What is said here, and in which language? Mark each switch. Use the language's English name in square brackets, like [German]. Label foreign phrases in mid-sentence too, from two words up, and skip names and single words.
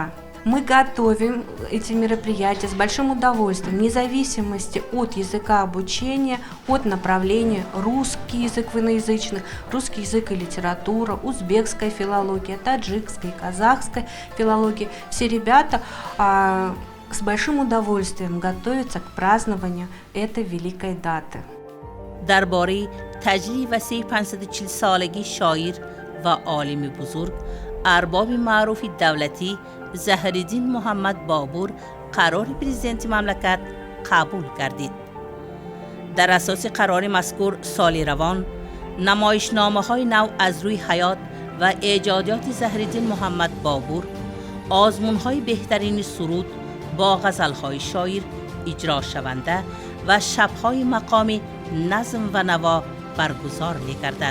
[Russian] Мы готовим эти мероприятия с большим удовольствием, вне зависимости от языка обучения, от направления русский язык в иноязычных, русский язык и литература, узбекская филология, таджикская, казахская филология. Все ребята с большим удовольствием готовятся к празднованию этой великой даты. [Persian] درباره تجلی وسیع 540 سالگی شاعر و عالم بزرگ ارباب معروف دولتی ظاهرالدین محمد بابور قرار پرزیدنت مملکت قبول گردید. در اساس قرار مذکور سال روان نمایشنامه‌های نو از روی حیات و ایجادات زهرالدین محمد بابور، آزمون‌های بهترین سرود با غزل‌های شاعر اجرا شونده و شب‌های مقامی نظم و نوا برگزار می‌گردد.